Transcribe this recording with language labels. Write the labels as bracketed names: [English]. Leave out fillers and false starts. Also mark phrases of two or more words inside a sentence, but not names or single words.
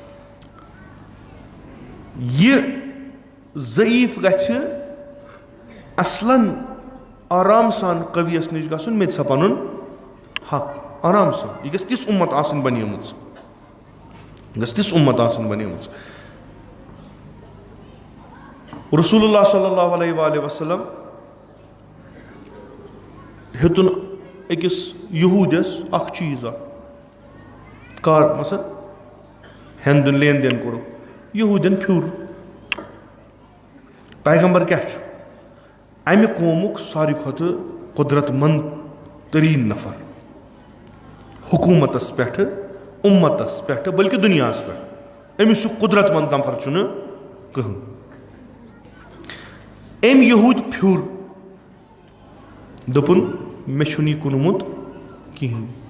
[Kashmiri] یہِ ضعیف گژھِ اصلن آرام سان قویس نِش گژھُن مےٚ دِ سا پنُن حق آرام سان یہِ گژھِ تِژھ اُمت آسٕنۍ بنیمٕژ گژھِ تِژھ اُمت آسٕنۍ بنیمٕژ رسول اللہ [Arabic] صلی اللہ علیہ وآلہ وسلم [Kashmiri] ہیوٚتُن أکِس یہوٗدِس اکھ چیٖز اکھ کار مثلاً ہٮ۪ن دیُن لین دین کوٚرُکھ یہوٗدٮ۪ن پھیوٗر پیغمبر کیاہ چھُ امہِ قومُک ساروی کھۄتہٕ قۄدرت منٛد تریٖن نفر حکوٗمتس پٮ۪ٹھٕ اُمتس پٮ۪ٹھٕ بٔلکہِ دُنیاہس پٮ۪ٹھ أمِس سُہ قۄدرت منٛد نفر چھُنہٕ کٕہٕنۍ أمۍ یہوٗدۍ پھیوٗر دوٚپُن مےٚ چھُنہٕ یہِ کُنمُت کِہیٖنۍ